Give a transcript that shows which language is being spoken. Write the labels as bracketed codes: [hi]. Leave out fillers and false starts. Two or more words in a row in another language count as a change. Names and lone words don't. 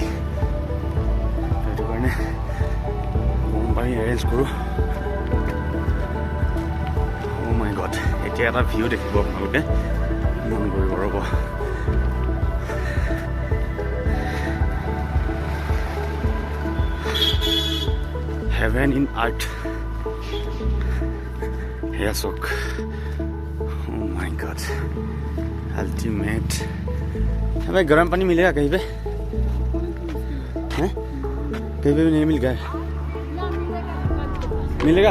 [as] সেইটো কাৰণে গৰম পানী এৰেঞ্জ কৰোঁ। [en] oh my god, [as] এতিয়া এটা ভিউ দেখিব আপোনালোকে, মন কৰিব ৰ'ব। [en] heaven in art. hair soak. oh my god, ultimate. [hi] भाई गर्म पानी मिलेगा कहीं पे? हैं? कहीं पे भी नहीं मिल गया? मिलेगा?